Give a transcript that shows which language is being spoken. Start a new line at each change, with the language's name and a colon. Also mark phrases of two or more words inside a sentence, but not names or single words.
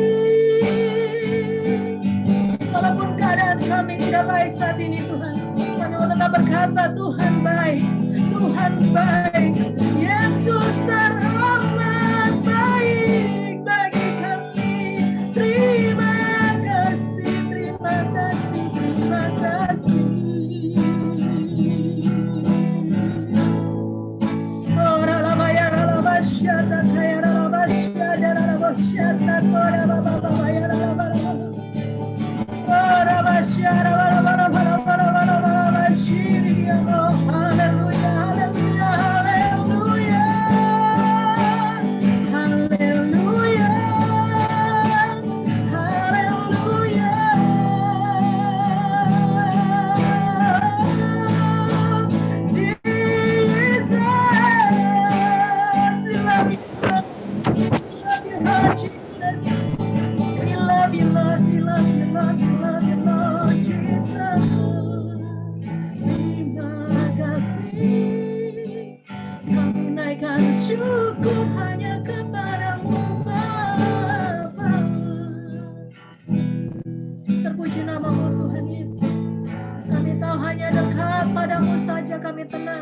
Indonesian: Walaupun keadaan kami tidak baik saat ini Tuhan, kami tetap berkata Tuhan baik, Tuhan baik. Yesus teramat baik bagi kami. Terima kasih, terima kasih, terima kasih. Ora la maya la bashata kaya la bashata la bashata ora baba baba ya la baba. Ora bashara baba baba baba baba bashiri ya hallelujah hallelujah hallelujah hallelujah hallelujah.
English: Jesus, we love you, Lord Jesus. We love you, Lord. We love you, Lord. We love you, Lord Jesus.
Indonesian: Terima kasih. Kami naikkan syukur hanya kepada-Mu, Bapa. Terpuji nama-Mu, Tuhan Yesus. Kami tahu hanya dekat pada-Mu saja kami tenang.